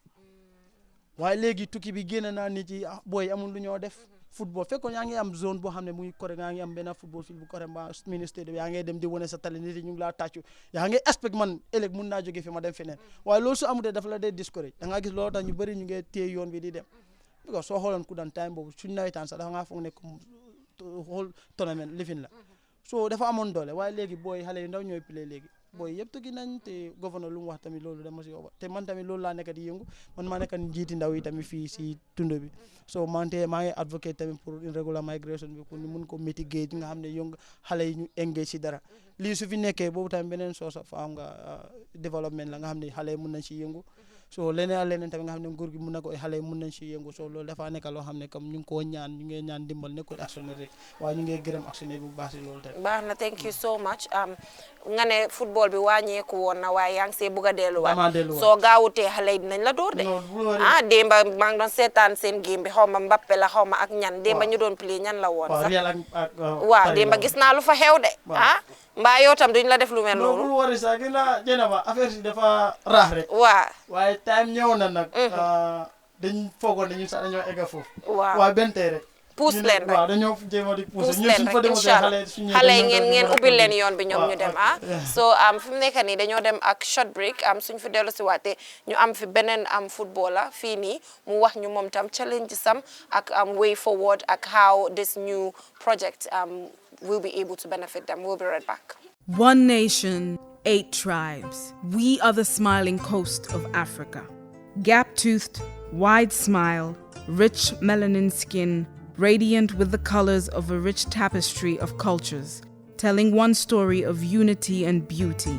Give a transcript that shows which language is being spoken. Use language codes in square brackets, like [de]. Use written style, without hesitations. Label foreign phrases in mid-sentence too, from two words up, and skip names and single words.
[wo] waaye léegi tukki bi génn naa nit yi booy amul lu ñoo def football fekkoon yaa ngi am zone boo xam ne muy correct yaa ngi am benn [en] football field [wo] bu correct mbaa ministère yaa ngi dem di wane sa talent nit yi ñu ngi laa tàccu yaa ngi expect man ëllëg mun naa jóge fi ma dem feneen waaye loolu su amutee dafa la dee discourage da ngaa gis loolu tax ñu bëri ñu ngi téye yoon bi di dem because soo xooloon ku daan time boobu suñ nawetaan sax dafa ngaa foog ne comme [en] whole tournament [wo] lifin la so dafa amoon doole waaye léegi booy xale yu ndaw ñooy play léegi booy yëpp tukki nañ te gouverneur lu mu wax tamit loolu dama si yóbba te man tamit loolu laa nekk di yëngu man maa nekk njiiti ndaw yi tamit fii si tund bi so maa ngi advocate tamit pour [en] irregular migration [wo] bi pour ñu mun ko mitigate nga xam ne yëngu xale yi ñu engage si dara lii su fi nekkee boobu tamit beneen [en] source of [wo] am nga développement la nga xam ne xale yi mun nañ si yëngu so leneen ak leneen tamit nga xam ne nguur gi mun na ko xale yi mun nañ si yëngu so loolu dafa nekk loo xam ne comme ñu ngi koo ñaan ñu ngi ñaan dimbal nekkul actionnaire rek waaye ñu ngi gërëm actionnaire bu baax si loolu tamit baax na [en] thank you so much [wo] nga ne football bi wàññeeku woon na waaye yaa ngi see bëgg a delluwaat soo gaawutee xale yi dinañ la door de démba maa ngi doon seetaan seen game bi xaw ma Mbappe la xaw ma ak ñan démba ñu doon play ñan la woon sax waaw démba gis naa lu fa xew de mbaa yow tam duñ la def lu mel noonu bul wari sax gis nga Jenaba affaire si dafa raax rek waaye time ñëw na nag dañ foogoon ne ñun sax dañoo egga foofu waaye benn tey rek puus leen rek waaw dañoo jéem a di puus ñun leen suñ fa rek demoon [ar] إن شاء الله [wo] xale yi ngeen ubbil leen yoon bi ñoom ñu dem so fi mu nekk nii dañoo dem ak [en] short break [wo] suñ fi dellu si waatee ñu am fi beneen footballer fii nii mu wax ñu moom tam challenge sam ak [en] way forward [wo] ak [en] how this new project will be able to benefit them. We'll be right back. One nation, 8 tribes. We are the smiling coast of Africa. Gap-toothed, wide smile, rich melanin skin, radiant with the colors of a rich tapestry of cultures, telling one story of unity and beauty.